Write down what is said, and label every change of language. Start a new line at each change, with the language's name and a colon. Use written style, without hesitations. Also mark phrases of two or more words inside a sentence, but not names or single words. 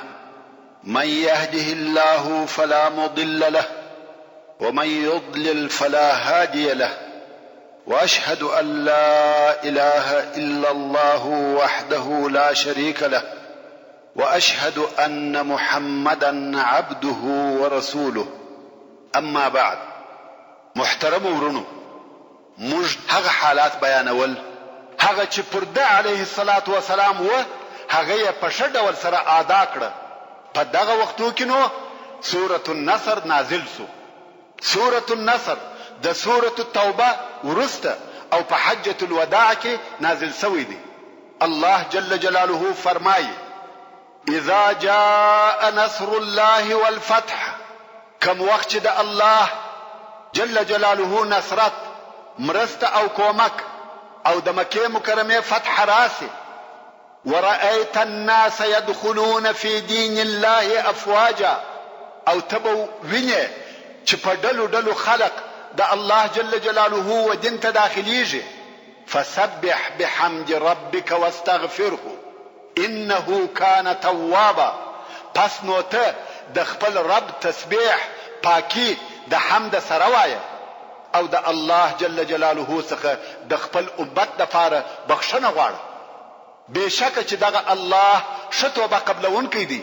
Arabic: من يهده الله فلا مضل له ومن يضلل فلا هادي له. وأشهد أن لا إله إلا الله وحده لا شريك له وأشهد أن محمدا عبده ورسوله. أما بعد،
Pashto: محترم ورونو، موږ هغه حالات بیانول هغه چې پر ده
Arabic: علیه الصلاة والسلام
Pashto: و هغه یې په ښه ډول سره ادا کړه. په دغه وختو کې نو سورة النصر نازل سو. سورة النصر د سورة التوبه ورسته او په حجة الوداع کې نازل سوی دی. الله
Arabic: جل جلاله
Pashto: فرمایي:
Arabic: اذا جاء نصر الله والفتح،
Pashto: کم وخت د الله
Arabic: جل جلاله
Pashto: نصرت، مرسته او کومک او د مکه مکرمه فتح راسي،
Arabic: ورأيت الناس يدخلون في دين الله افواجا،
Pashto: او تبو وینه چې په ډلو ډلو خلق د الله
Arabic: جل جلاله
Pashto: و دین ته داخليږي.
Arabic: فسبح بحمد ربك واستغفره انه كان توابا.
Pashto: پس نو ته د خپل رب تسبیح پاکی د حمد سره وایه او د الله
Arabic: جل جلاله
Pashto: څخه د خپل امت دپاره بخښنه غواړه. بېشکه چې دغه الله ښه توبه قبلونکی دی.